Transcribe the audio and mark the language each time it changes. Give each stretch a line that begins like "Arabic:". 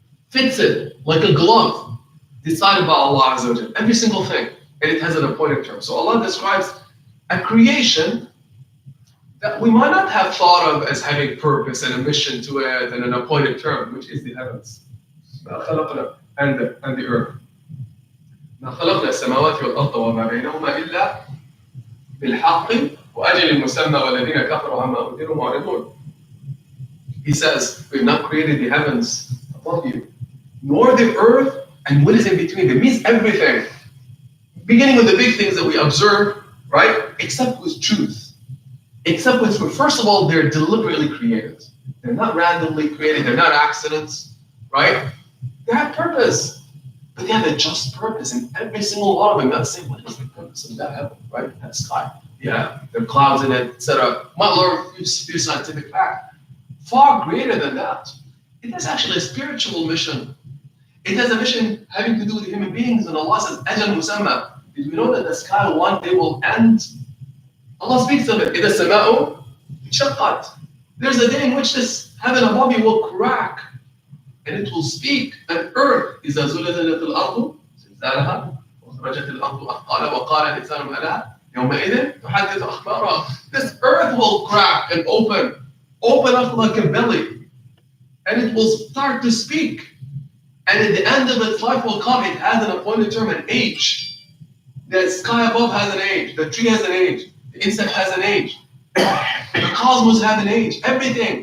English: Fits it like a glove, decided by Allah Azza wa Jalla. Every single thing, and it has an appointed term. So Allah describes a creation that we might not have thought of as having purpose and a mission to it and an appointed term, which is the heavens and the earth.
Arabic: ما خلقنا السماوات والأرض وما بينهما إلا بالحق وأجل مسمى والذين كفروا عما أنذروا معرضون.
English: He says, we've not created the heavens above you, nor the earth and what is in between them. It means everything. Beginning with the big things that we observe, right? Except with truth. Except with, first of all, they're deliberately created. They're not randomly created. They're not accidents, right? They have purpose. But they have a just purpose in every single one of them. Not saying, what is the purpose of that heaven, right? That sky. Yeah, there are clouds in it, etc. Might learn a few scientific fact. Far greater than that. It is actually a spiritual mission. It has a mission having to do with human beings, and Allah says, Ajal Musamma. Did we know that the sky one day will end? Allah speaks of it.
Arabic: إِذَا السَّمَاءُ انشَقَّتْ.
English: There's a day in which this heaven above you will crack, and it will speak. And earth is
Arabic: إِذَا زُلْزِلَتِ الْأَرْضُ زِلْزَالَهَا وَأَخْرَجَتِ الْأَرْضُ أَثْقَالَهَا وَقَالَ الْإِنسَانُ مَا لَهَا يَوْمَئِذٍ تُحَدِّثُ أَخْبَارَهَا.
English: This earth will crack and open up like a belly, and it will start to speak. And at the end of its life will come, it has an appointed term, an age. The sky above has an age, the tree has an age, the insect has an age, the cosmos have an age, everything.